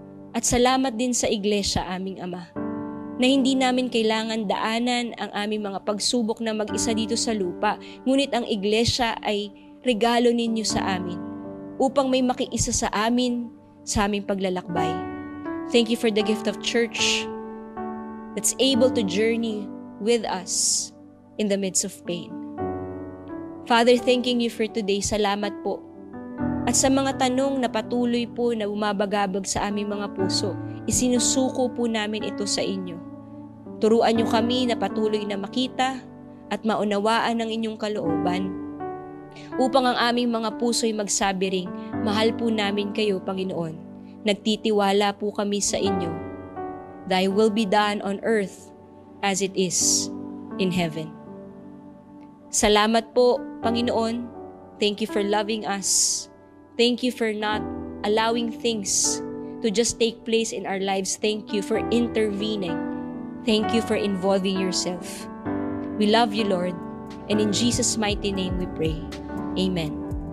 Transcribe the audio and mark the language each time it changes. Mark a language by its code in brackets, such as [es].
[tl] At salamat din sa iglesia, aming Ama, na hindi namin kailangan daanan ang aming mga pagsubok na mag-isa dito sa lupa, ngunit ang iglesia ay regalo ninyo sa amin upang may makiisa sa amin sa aming paglalakbay. [en] Thank you for the gift of church that's able to journey with us in the midst of pain. Father, thanking you for today. [tl] Salamat po. At sa mga tanong na patuloy po na bumabagabag sa aming mga puso, isinusuko po namin ito sa inyo. Turuan niyo kami na patuloy na makita at maunawaan ang inyong kalooban upang ang aming mga puso'y magsabi ring, mahal po namin kayo, Panginoon. Nagtitiwala po kami sa inyo. [en] Thy will be done on earth as it is in heaven. [tl] Salamat po, Panginoon. [en] Thank you for loving us. Thank you for not allowing things to just take place in our lives. Thank you for intervening. Thank you for involving yourself. We love you, Lord, and in Jesus' mighty name we pray. Amen.